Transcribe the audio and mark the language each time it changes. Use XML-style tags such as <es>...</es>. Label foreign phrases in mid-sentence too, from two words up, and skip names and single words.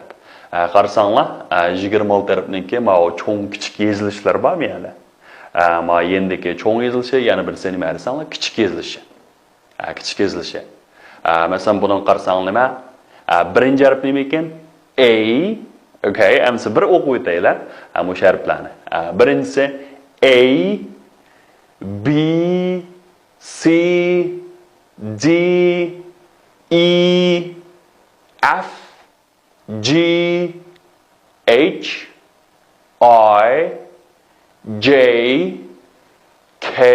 <uz>Qarasanglar, 26 harfniki mana cho'ng kichik yozilishlar bormi yana? Mana yendiki cho'ng yozilishi, yana birisi nima desanglar, kichik yozilishi. Kichik yozilishi. Masalan, buni qarasanglar nima? Birinchi harf nima ekan? A. Okay, hamsi bir o'qib o'taylar. Bu harflarni. Birinchisi A, B, C, D, E, F, G, H, I, J, K,</uz>